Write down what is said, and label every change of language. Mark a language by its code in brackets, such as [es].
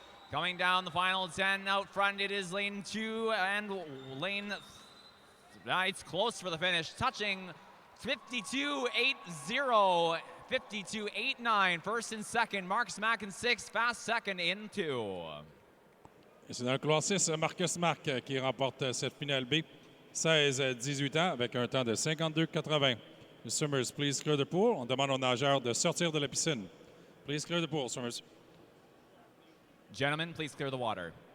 [en] Coming down the final 10 out front, it is lane 2 and lane... it's close for the finish, touching 52.80. 52.89, first and second. Marcus Mack in 6, Fast second in 2. [fr] C'est dans le couloir 6, Marcus Marc qui remporte cette finale B, 16-18 ans, avec un temps de 52-80. [en] Swimmers, please clear the pool. [fr] On demande aux nageurs de sortir de la piscine. [en] Please clear the pool, swimmers. Gentlemen, please clear the water.